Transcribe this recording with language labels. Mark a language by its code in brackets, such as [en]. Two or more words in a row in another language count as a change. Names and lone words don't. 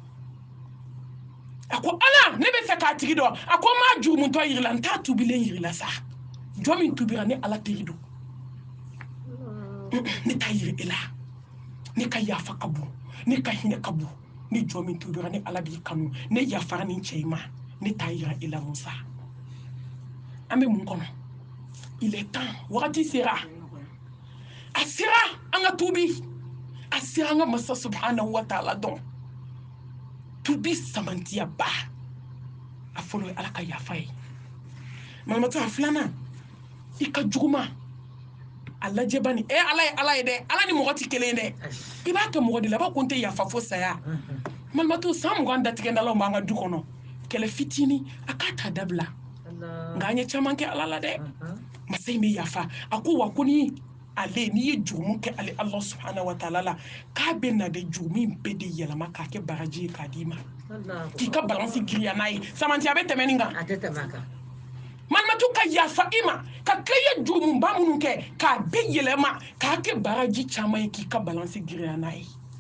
[bm] a ko ala ne bɛ fɛ k'a tigi dɔn a ko n m'a jurumuntɔ yirila n t'a tubilen yirila sa jɔn min tubira ne ala teri don ne t'a yiri e la ne ka yafa ka bon ne ka hinɛ ka bon ni jɔn min tubira ne ala b'i kanu ne yafara ni cɛ in ma ne t'a yira e la Musa an bɛ mun kɔnɔ [fr] il est temps [bm] wagati sera a sera an ka tubi a sera an ka masa [ar] سبحانه وتعالى [bm] dɔn tubi samantiya ba a fɔlɔ ye ala ka yafa ye malimatu a filanan i ka juguma a lajɛ bani ala ye dɛ ala ni mɔgɔ tɛ kelen dɛ i b'a kɛ mɔgɔ de la a b'a ko n tɛ yafa fo saya malimatu san 20 datigɛndalaw b'an ka du kɔnɔ kɛlɛ fitinin a k'a ta dabila nka an ye caman kɛ ala la dɛ masa in bɛ yafa a ko wa ko ni ale n'i ye jurumu kɛ ale [ar] الله سبحانه وتعالى [bm] la k'a bɛ na de jurumu bɛɛ de yɛlɛma k'a kɛ baraji ye k'a d'i ma k'i ka balansi giriya n'a ye samanti a bɛ tɛmɛ nin kan malimatu ka yafa i ma ka tila i ye jurumuba minnu kɛ k'a bɛɛ yɛlɛma k'a kɛ baraji caman ye k'i ka balansi giriya n'a ye